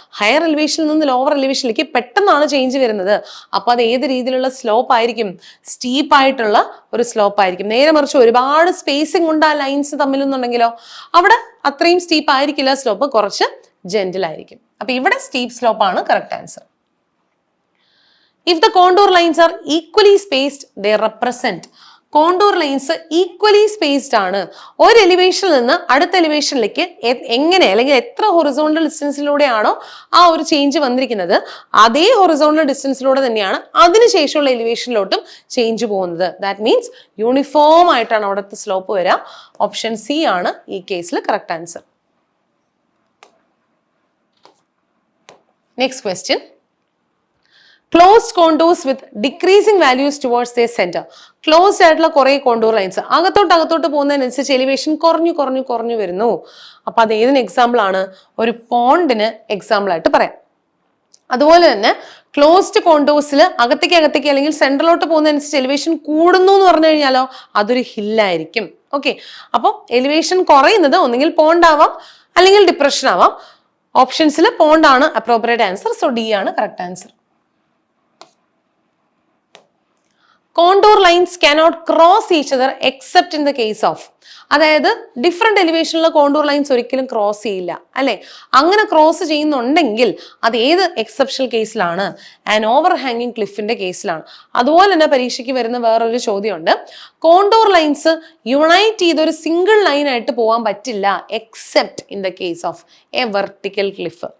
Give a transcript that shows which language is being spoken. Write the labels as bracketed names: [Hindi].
[Malayalam] Higher എലിവേഷനിൽ നിന്ന് lower എലിവേഷനിലേക്ക് പെട്ടെന്നാണ് change വരുന്നത്. അപ്പൊ അത് ഏത് രീതിയിലുള്ള സ്ലോപ്പ് ആയിരിക്കും? സ്റ്റീപ്പ് ആയിട്ടുള്ള ഒരു സ്ലോപ്പ് ആയിരിക്കും. നേരെ മറിച്ച് ഒരുപാട് സ്പേസിംഗ് ഉണ്ട് ആ ലൈൻസ് തമ്മിലെന്നുണ്ടെങ്കിലോ അവിടെ അത്രയും സ്റ്റീപ്പ് ആയിരിക്കില്ല, സ്ലോപ്പ് കുറച്ച് ജെന്റിൽ ആയിരിക്കും. അപ്പൊ ഇവിടെ സ്റ്റീപ്പ് സ്ലോപ്പ് ആണ് correct answer. [English] If the contour lines are equally spaced, they represent. [Malayalam] Contour lines equally spaced ആണ്. ഒരു എലിവേഷനിൽ നിന്ന് അടുത്ത എലിവേഷനിലേക്ക് എങ്ങനെ അല്ലെങ്കിൽ എത്ര ഹൊറിസോണ്ടൽ ഡിസ്റ്റൻസിലൂടെയാണോ ആ ഒരു ചേഞ്ച് വന്നിരിക്കുന്നത് അതേ ഹൊറിസോണ്ടൽ ഡിസ്റ്റൻസിലൂടെ തന്നെയാണ് അതിനുശേഷമുള്ള എലിവേഷനിലോട്ടും ചേഞ്ച് പോകുന്നത്. [English] that means [Malayalam] യൂണിഫോം ആയിട്ടാണ് അവിടുത്തെ സ്ലോപ്പ് വരിക. ഓപ്ഷൻ സി ആണ് ഈ കേസിൽ correct answer. [English] Next question. Closed contours with decreasing values towards the centre. [Malayalam] Closed ആയിട്ടുള്ള കുറെ കോണ്ടൂർ ലൈൻസ് അകത്തോട്ട് പോകുന്നതിനനുസരിച്ച് എലിവേഷൻ കുറഞ്ഞു വരുന്നു. അപ്പൊ അത് ഏതിന് എക്സാമ്പിൾ ആണ്? ഒരു പോണ്ടിന് എക്സാമ്പിൾ ആയിട്ട് പറയാം. അതുപോലെ തന്നെ ക്ലോസ്ഡ് കോണ്ടൂർസിൽ അകത്തേക്ക് അല്ലെങ്കിൽ സെൻട്രലോട്ട് പോകുന്നതനുസരിച്ച് എലിവേഷൻ കൂടുന്നു എന്ന് പറഞ്ഞു കഴിഞ്ഞാലോ അതൊരു ഹില്ലായിരിക്കും. ഓക്കെ, അപ്പോൾ എലിവേഷൻ കുറയുന്നത് ഒന്നുകിൽ പോണ്ട് ആവാം അല്ലെങ്കിൽ ഡിപ്രഷൻ ആവാം. ഓപ്ഷൻസിൽ പോണ്ട് ആണ് അപ്രോപ്രിയേറ്റ് ആൻസർ. സോ ഡി ആണ് correct answer. [English] Contour lines cannot cross each other except in the case of. [Malayalam] അതായത് ഡിഫറെന്റ് എലിവേഷനിലുള്ള കോണ്ടൂർ ലൈൻസ് ഒരിക്കലും ക്രോസ് ചെയ്യില്ല അല്ലെ. അങ്ങനെ ക്രോസ് ചെയ്യുന്നുണ്ടെങ്കിൽ അത് ഏത് എക്സെപ്ഷണൽ കേസിലാണ്? [English] an over ഹാങ്ങിങ് [Malayalam] ക്ലിഫിന്റെ കേസിലാണ്. അതുപോലെ തന്നെ പരീക്ഷയ്ക്ക് വരുന്ന വേറൊരു ചോദ്യമുണ്ട്. [English] contour lines unite ചെയ്തൊരു single line [Malayalam] ആയിട്ട് പോകാൻ പറ്റില്ല [English] Except in the case of a vertical cliff.